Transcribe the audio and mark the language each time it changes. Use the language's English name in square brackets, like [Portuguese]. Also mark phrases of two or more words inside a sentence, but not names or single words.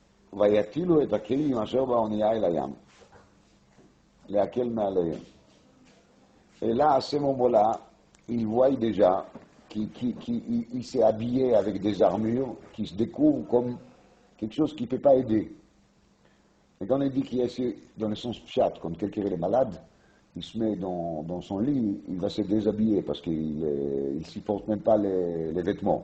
[Hebrew] ויטילו את הכלים אשר באונייה אל הים, להקל מעליהם. [French] Et là, à ce moment-là, il voit déjà qu'il s'est habillé avec des armures qui se découvrent comme quelque chose qui ne peut pas aider. Et quand on dit qu'il est dans le sens pchat, quand quelqu'un est malade, il se met dans son lit, il va se déshabiller parce qu'il ne supporte même pas les vêtements.